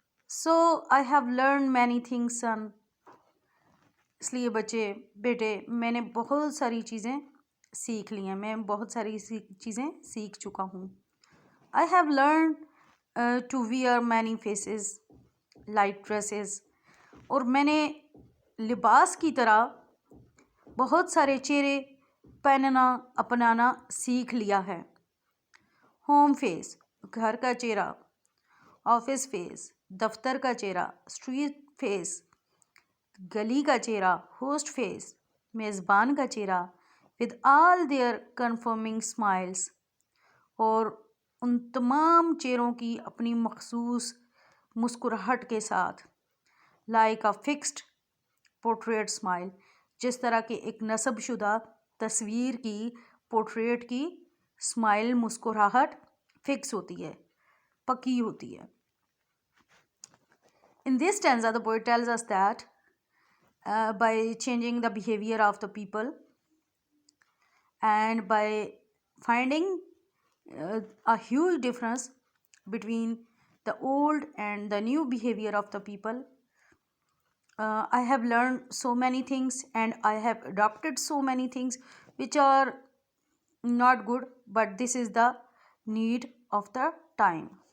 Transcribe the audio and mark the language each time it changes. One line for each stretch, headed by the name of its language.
English: So I have learned many things, son.
Urdu: اس لیے بیٹے میں نے بہت ساری چیزیں سیکھ لی ہیں، میں بہت ساری چیزیں سیکھ چکا ہوں.
English: I have learned to wear many faces like dresses.
Urdu: اور میں نے لباس کی طرح بہت سارے چہرے پہننا اپنانا سیکھ لیا ہے.
English: home face,
Urdu: گھر کا چہرہ.
English: office face,
Urdu: دفتر کا چہرہ.
English: street face,
Urdu: گلی کا چہرہ.
English: host face,
Urdu: میزبان کا چہرہ.
English: with all their confirming smiles,
Urdu: اور ان تمام چہروں کی اپنی مخصوص مسکراہٹ کے ساتھ.
English: like a fixed portrait smile,
Urdu: جس طرح کہ ایک نصب شدہ تصویر کی پورٹریٹ کی اسمائل، مسکراہٹ فکس ہوتی ہے، پکی ہوتی ہے.
English: In this stanza, the poet tells us that by changing the behavior of the people and by finding a huge difference between the old and the new behavior of the people, I have learned so many things and I have adopted so many things which are not good, but this is the need of the time.